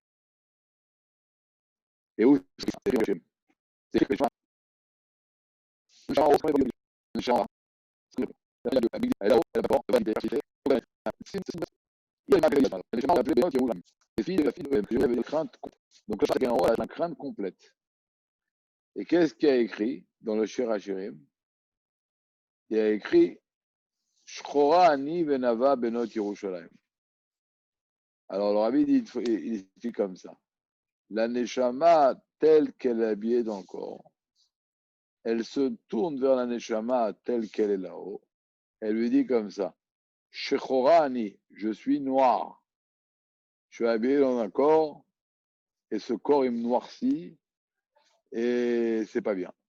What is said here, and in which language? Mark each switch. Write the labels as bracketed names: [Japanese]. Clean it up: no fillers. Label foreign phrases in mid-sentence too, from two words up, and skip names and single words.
[French] Et où c'est que donc là, chacun a la crainte complète. Et qu'est-ce qu'il y a écrit dans le Shir HaShirim? Il y a écrit [Hebrew] שחורה אני ונאוה בנות ירושלים. [French] Alors le rabbi dit, il dit comme ça. La neshama telle qu'elle est habillée dans le corps, elle se tourne vers la neshama telle qu'elle est là-haut. Elle lui dit comme ça. [Hebrew] שחורה אני, [French] je suis noir. Je suis habillé dans un corps et ce corps il me noircit et c'est pas bien.